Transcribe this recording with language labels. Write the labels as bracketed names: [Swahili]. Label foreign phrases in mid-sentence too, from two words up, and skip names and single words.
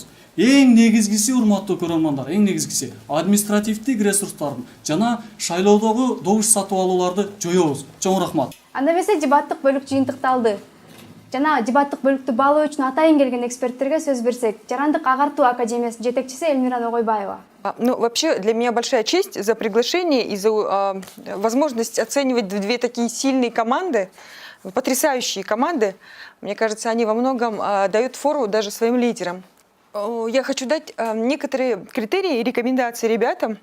[Kyrgyz] Эң негизгиси, урматтуу көрөрмандар, эң негизгиси административдик ресурстардын жана шайлоодогу добуш сатып алууларды жоёбуз. Чоң рахмат. Анда эмесе дебаттык бөлүк жыйынтыкталды. Жана дебаттык бөлүктү баалоо үчүн атайын келген эксперттерге сөз берсек, Жарандык агартуу академиясынын жетекчиси Эльмира Ногойбаева. [Russian] Ну, вообще, для меня большая честь за приглашение и за возможность оценивать две такие сильные команды, потрясающие команды. Мне кажется, они во многом дают фору даже своим лидерам. Я хочу дать некоторые критерии и рекомендации ребятам.